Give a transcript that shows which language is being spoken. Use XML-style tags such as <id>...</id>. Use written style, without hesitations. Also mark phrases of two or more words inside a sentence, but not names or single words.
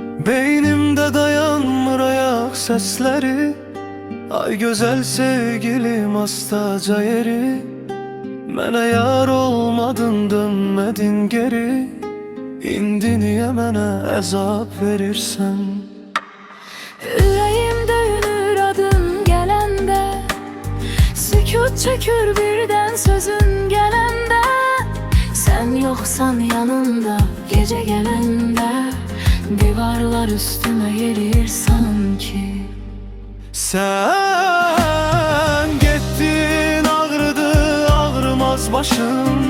<tr>Beynimde dayanmır ayak sesleri, ay güzel sevgilim hastaca yeri.</tr> <az>Mənə yar olmadın, dönmedin geri. İndi niye mənə əzab verirsən? Ürəyim döyünür adın gələndə, sükut çökür birdən sözün gələndə.</az> <tr>Sen yoksan yanımda gece gələndə, divarlar üstüme gelir sanki. Sen gittin, ağrıdı ağrımaz başım.</tr>